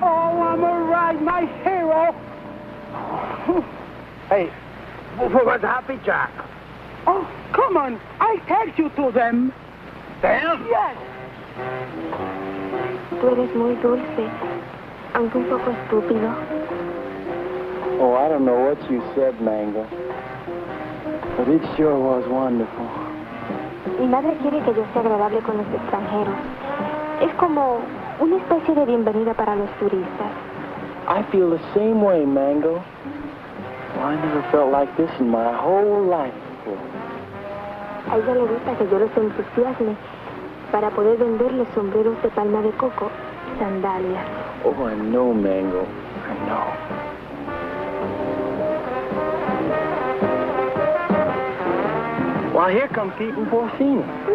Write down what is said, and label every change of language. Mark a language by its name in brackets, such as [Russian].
[English] Oh, I'm all right, my hero. Hey, what's happy, Jack? Oh, come on. I'll take you to them. Them? Yes. [Spanish] Tú eres muy dulce, aunque un poco estúpido. [English] Oh, I don't know what you said, Mango. But it sure was wonderful. [Spanish] Mi madre quiere que yo sea agradable con los extranjeros. Es como una especie de bienvenida para los turistas. [English] I feel the same way, Mango. Well, I never felt like this in my whole life before. [Spanish] A ella le gusta que yo los entusiasme para poder venderle sombreros de palma de coco y sandalias. [English] Oh, I know, Mango. I know. Well, here come Pete and Porcina.